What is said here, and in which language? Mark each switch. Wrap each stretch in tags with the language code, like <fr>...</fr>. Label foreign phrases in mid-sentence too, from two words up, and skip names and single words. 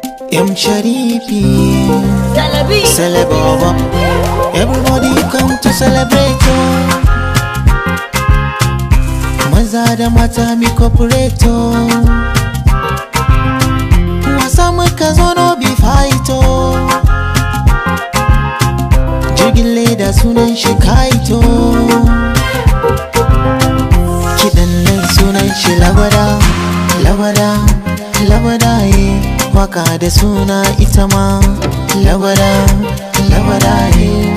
<ha>M Sharifi. Celebi. Celeb Baba.</ha> <pcm>Everybody come to celebrate, oh.</pcm> <ha>Maza da mata</ha> <pcm>mi cooperate,</pcm> <ha>oh. Wasa muka zo</ha> <pcm>no be fight, oh.</pcm> <ha>Jirgin leda sunan shi kite, oh. Kiɗan nan sunan shi lagwada, lagwada, lagwada, eh. Waka da suna ita ma lagwada, lagwada, eh.</ha>